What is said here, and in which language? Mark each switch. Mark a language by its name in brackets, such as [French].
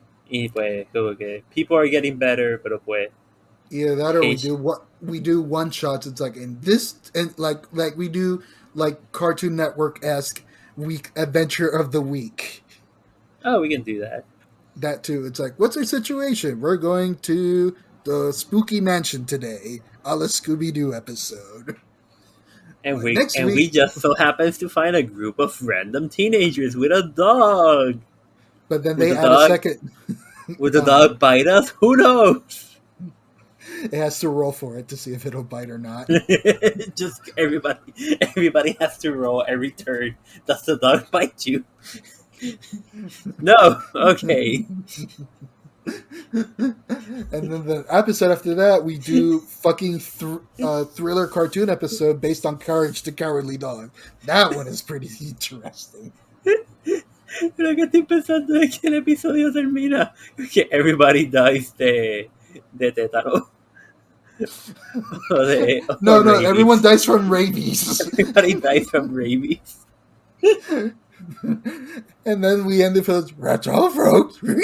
[Spanish] Y pues, como que [English] people are getting better, [Spanish] pero pues. [English] Yeah, that or we do one shots. It's like in this, and like we do like Cartoon Network-esque week adventure of the week. Oh, we can do that. That too. It's like, what's our situation? We're going to the spooky mansion today, a la Scooby-Doo episode. And we just so happens to find a group of random teenagers with a dog. But then they add a second. Would the dog bite us? Who knows? It has to roll for it to see if it'll bite or not. Just everybody has to roll every turn. Does the dog bite you? No. Okay. And then the episode after that, we do fucking thriller cartoon episode based on Courage the Cowardly Dog. That one is pretty interesting. [Spanish] Lo que estoy pensando es que el episodio termina que [English] everybody dies [Spanish] de tétano. [English] No, everyone dies from rabies. Everybody dies from rabies. And then we end it with rats off, folks.